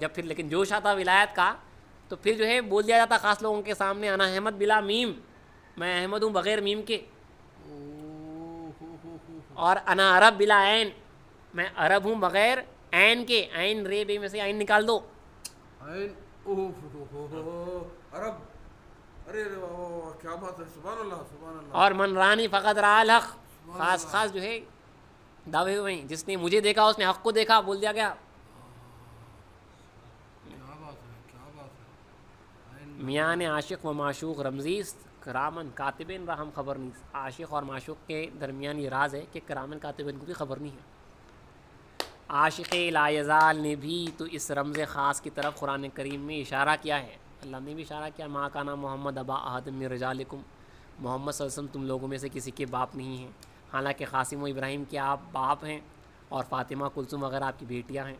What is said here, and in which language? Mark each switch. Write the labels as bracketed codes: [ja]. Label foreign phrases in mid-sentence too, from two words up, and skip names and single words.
[ur] جب پھر لیکن جوش آتا ولایت کا تو پھر جو ہے بول دیا جاتا خاص لوگوں کے سامنے [ar] انا احمد بلا میم، [ur] میں احمد ہوں بغیر میم کے، اور [ar] انا عرب بلا عین، [ur] میں عرب ہوں بغیر عین کے. عین رے بے میں سے عین نکال دو، عین عرب. ارے کیا بات ہے، [ar] سبحان اللہ سبحان اللہ. [ur] اور [ar] من رانی فقط را الحق، [ur] خاص جو ہے دعوے ہوئے ہیں، جس نے مجھے دیکھا اس نے حق کو دیکھا بول دیا گیا. کیا بات ہے کیا بات ہے. [fa] میان عاشق و معشوق رمزیست کرامن کاتبین رحم خبر نیست. [ur] عاشق اور معشوق کے درمیان یہ راز ہے کہ کرامن کاتبین کو بھی خبر نہیں ہے. عاشق لا یزال نے بھی تو اس رمز خاص کی طرف قرآن کریم میں اشارہ کیا ہے. اللہ نے بھی اشارہ کیا، [ar] ما کانا محمد ابا احد من رجالکم، [ur] محمد [ar] صلی اللہ علیہ وسلم [ur] تم لوگوں میں سے کسی کے باپ نہیں ہیں، حالانکہ قاسم و ابراہیم کے آپ باپ ہیں اور فاطمہ کلثوم وغیرہ آپ کی بیٹیاں ہیں.